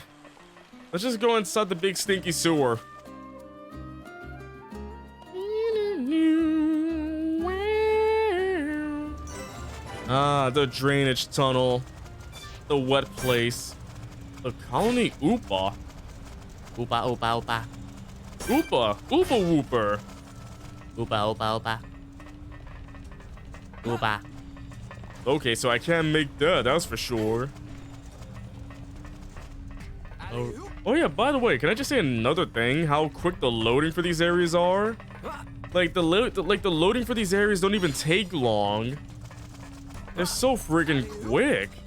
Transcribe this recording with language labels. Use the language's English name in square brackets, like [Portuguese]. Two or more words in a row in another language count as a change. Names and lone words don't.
[English] Let's just go inside the big stinky sewer. Ah, the drainage tunnel. The wet place. The colony Oopa. Oopa, oopa, oopa. Oopa. Oopa whooper. Oopa, oopa, oopa. Oopa. Okay, so I can't make that, that's for sure. Oh yeah, by the way, can I just say another thing? How quick the loading for these areas are? Like the loading for these areas don't even take long. They're so friggin' quick.